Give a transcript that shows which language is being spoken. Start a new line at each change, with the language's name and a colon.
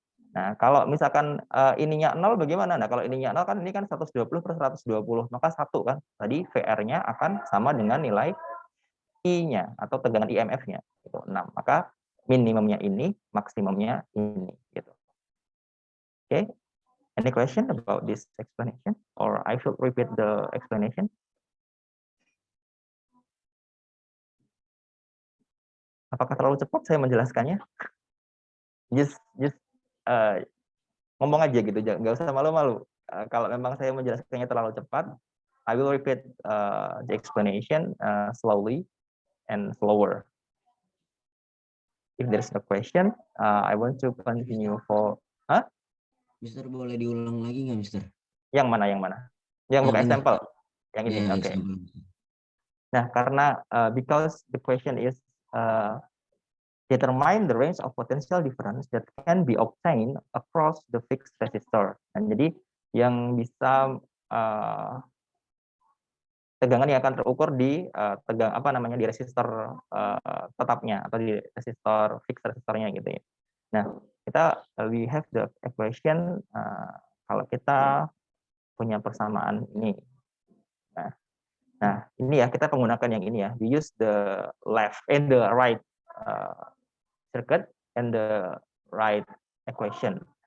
Indonesian: Nah, kalau misalkan ininya 0 bagaimana? Nah, kalau ininya 0 kan ini kan 120 per 120, maka 1 kan. Tadi VR-nya akan sama dengan nilai I-nya atau tegangan IMF-nya gitu, 6. Maka minimumnya ini, maksimumnya ini gitu. Oke.
English: Any question about this explanation or I should repeat the explanation?
Indonesian: Apakah terlalu cepat saya menjelaskannya? Just ngomong aja gitu, nggak usah malu-malu. Kalau memang saya menjelaskannya terlalu cepat,
English: I will repeat the explanation slowly and slower. If there's no question, I want to continue for.
Indonesian: Mister boleh diulang lagi nggak, Mister? Yang mana? Yang bukan example. Yang ini, Ya,
English: oke. Okay. example. Nah, karena because the question is determine the range of potential difference that can be obtained across the fixed resistor.
Indonesian: Nah, jadi yang bisa tegangan yang akan terukur di di resistor tetapnya atau di resistor fixed resistornya gitu ya. Nah,
English: we have the equation
Indonesian: kalau kita punya persamaan ini. Nah, ini ya kita menggunakan yang ini ya.
English: We use the left and the right circuit and the right equation.